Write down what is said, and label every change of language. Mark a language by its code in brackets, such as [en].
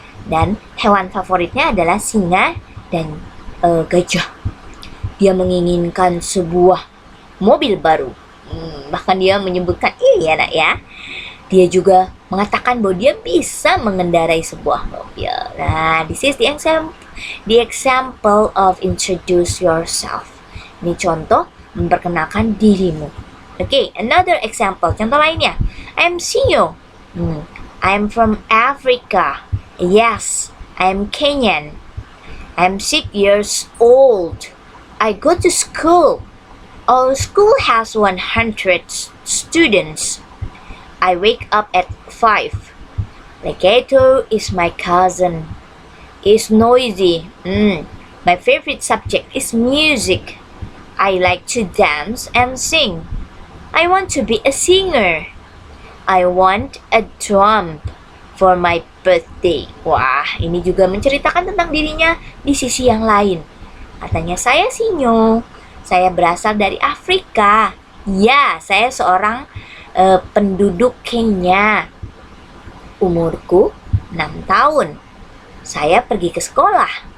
[id] Dan hewan favoritnya adalah singa dan gajah. Dia menginginkan sebuah mobil baru. Bahkan dia menyebutkan ini ya nak ya. Dia juga mengatakan bahwa dia bisa mengendarai sebuah mobil. [en] Nah, this is the example of introduce yourself. [id] Ini contoh memperkenalkan dirimu. [en] Okay, another example. [id] Contoh lainnya. [en] I'm Sinyo. I'm from Africa. Yes, I'm Kenyan. I'm 6 years old. I go to school. Our school has 100 students. I wake up at 5. Legato is my cousin. Is noisy. My favorite subject is music. I like to dance and sing. I want to be a singer. I want a drum for my birthday. [id] Wah, ini juga menceritakan tentang dirinya di sisi yang lain. Katanya, saya Sinyo. Saya berasal dari Afrika. Ya, saya seorang penduduk Kenya. Umurku 6 tahun. Saya pergi ke sekolah.